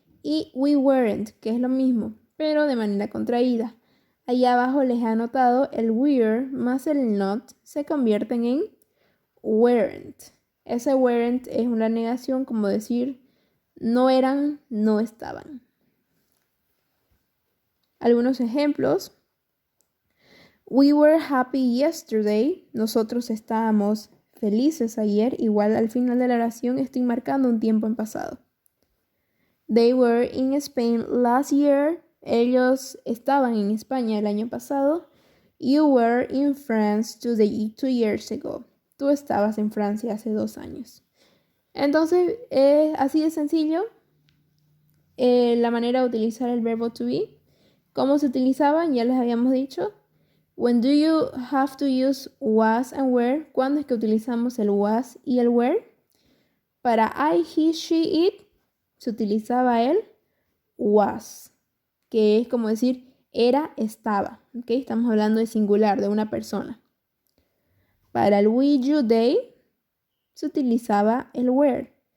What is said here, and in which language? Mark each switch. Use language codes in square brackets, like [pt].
[es] Y we weren't, que es lo mismo, pero de manera contraída. Allá abajo les he anotado el were más el not se convierten en weren't. Ese weren't es una negación, como decir no eran, no estaban. Algunos ejemplos. [en] We were happy yesterday. [es] Nosotros estábamos felices ayer. Igual al final de la oración estoy marcando un tiempo en pasado. [en] They were in Spain last year. [es] Ellos estaban en España el año pasado. [en] You were in France 2 years ago. [es] Tú estabas en Francia hace 2 años. Entonces, así de sencillo la manera de utilizar el verbo to be. ¿Cómo se utilizaban? Ya les habíamos dicho. [en] When do you have to use was and were? [es] ¿Cuándo es que utilizamos el was y el were? Para I, he, she, it se utilizaba el was, que es como decir era, estaba. ¿Okay? Estamos hablando de singular, de una persona. Para el we, you, they se utilizaba el were.